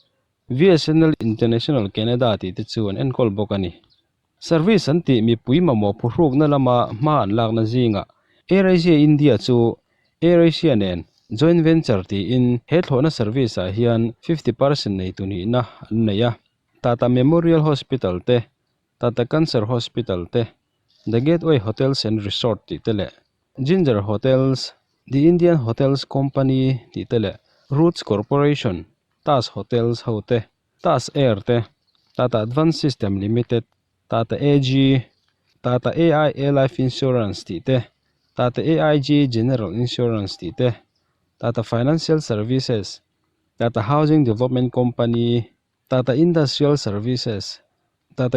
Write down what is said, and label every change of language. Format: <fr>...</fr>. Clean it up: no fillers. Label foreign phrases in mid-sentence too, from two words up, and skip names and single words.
<lus>VSNL International Canada ti te chuan enkol bok ani service anti mi pui mamo phuruk na lama ma an lak na zinga AirAsia India chu AirAsia nen</lus> <en>joint venture</en> <lus>ti in he thlona service a hian 50% nei tu ni na an neya Tata Memorial Hospital te Tata Cancer Hospital te The Gateway Hotels and Resort ti tele Ginger Hotels The Indian Hotels Company ti tele Roots Corporation Tas Hotels hote Tas Air te Tata Advanced System Limited Tata AG Tata AIA Life Insurance ti te Tata AIG General Insurance ti te Tata Financial Services Tata Housing Development Company Tata Industrial Services Tata</lus>